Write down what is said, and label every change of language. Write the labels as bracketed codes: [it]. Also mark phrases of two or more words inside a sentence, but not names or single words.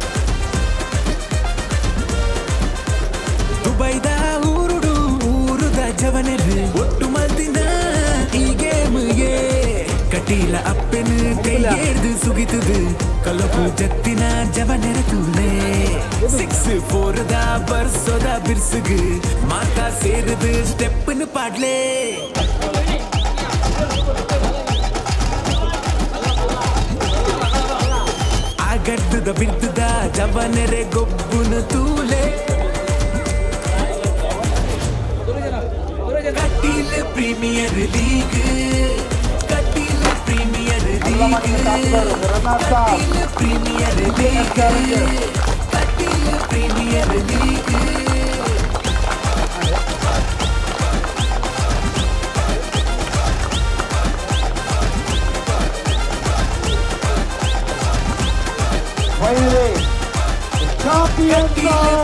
[tcy] ದುಬೈದ ಊರುಡು ಊರುದ ಒಟ್ಟು ಮಲ್ದಿನ ಈ ಗೇಮ್ಗೆ ಕಟೀಲ ಅಪ್ಪನ ಕೈ ಹಿಡ್ದು ಸುಗಿತದು ಕಲಪು ಜತ್ತಿನ ಜವನೆರತುನೆ 6-4 ಬರ್ಸೋದ ಬಿರ್ಸುಗು ಮಾತಾ ಸೇರಿದು ಸ್ಟೆಪ್ಪನ್ನು ಪಾಡ್ಲೆ ಆಗಡ್ದುದ ಬಿಡ್ದುದ ಜವನೆರೆ ಗೊಬ್ಬುನ ತೂಲೆ ಕಟೀಲ ಪ್ರೀಮಿಯರ್ ಲೀಗ್ ಕಟೀಲ ಪ್ರೀಮಿಯರ್ ಲೀಗ್ ಕಟೀಲ ಪ್ರೀಮಿಯರ್ ಲೀಗ್ ಕಟೀಲ ಪ್ರೀಮಿಯರ್ ಲೀಗ್ [en] Finally, champions of